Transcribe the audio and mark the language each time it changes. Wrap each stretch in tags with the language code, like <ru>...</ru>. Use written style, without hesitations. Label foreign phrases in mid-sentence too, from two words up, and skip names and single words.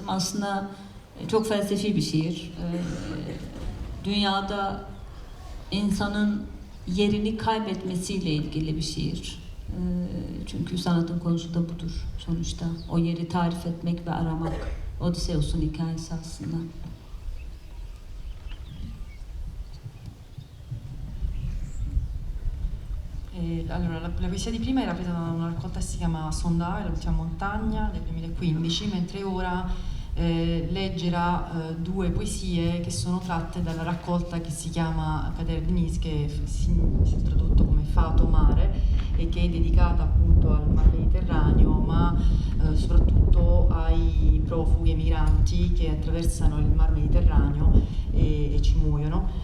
<tr>Aslında çok felsefi bir şiir. Dünyada insanın yerini kaybetmesiyle ilgili bir şiir. Çünkü sanatın konusu da budur sonuçta. O yeri tarif etmek ve aramak. Odysseus'un hikayesi aslında.</tr> <it>Allora, la poesia di prima era presa da una raccolta che si chiama Sondare, l'ultima montagna del 2015, mentre ora leggerà 2 poesie che sono tratte dalla raccolta che si chiama Kader Deniz, che si è tradotto come Fato Mare e che è dedicata appunto al Mar Mediterraneo, ma soprattutto ai profughi e migranti che attraversano il Mar Mediterraneo e ci muoiono.</it>